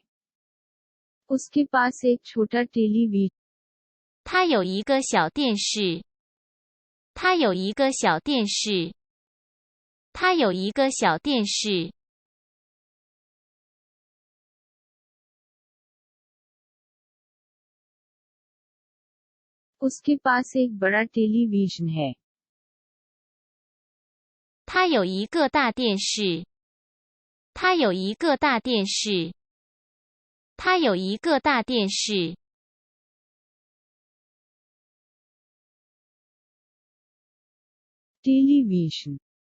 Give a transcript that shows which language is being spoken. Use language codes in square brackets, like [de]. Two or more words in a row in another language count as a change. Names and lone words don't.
[hi] उसके पास एक छोटा टेलीविजन। [zh] 他有一个小电视。他有一个小电视。他有一个小电视。 [hi] उसके पास एक बड़ा टेलीविजन है। [zh] 他有一个大电视。他有一个大电视。他有一个大电视。 [hi] टेलीविजन।